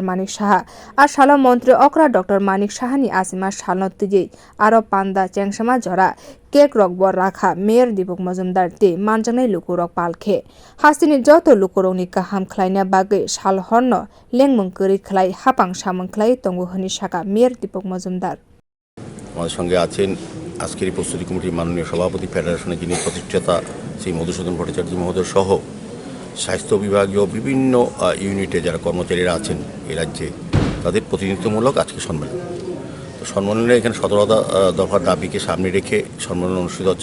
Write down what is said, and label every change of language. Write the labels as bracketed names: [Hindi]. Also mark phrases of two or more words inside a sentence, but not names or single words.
[Kok Borok] Manik saha a salo montri okra Dr. Manik sahani asima salno tujei aro panda chengsama jora cake rok bor rakha mayor Dipak Majumdar tei manjaknai lukurok palkhe hastini joto lukurokni kaham khlaina bagwi sal horno lengmung kwrwi khlai hapang samung khlai tongo hwnwi saka mayor Dipak Majumdar [Bangla] আমাদের সঙ্গে আছেন আজকের এই প্রস্তুতি কমিটির মাননীয় সভাপতি ফেডারেশনের যিনি প্রতিষ্ঠাতা শ্রী মধুসূদন ভট্টাচার্য মহোদয় সহ স্বাস্থ্য বিভাগীয় বিভিন্ন ইউনিটে যারা কর্মচারীরা আছেন এই রাজ্যে তাদের প্রতিনিধিত্বমূলক আজকে সম্মেলন। তো সম্মেলনে এখানে 17 দফার দাবিকে সামনে রেখে সম্মেলন অনুষ্ঠিত হচ্ছে।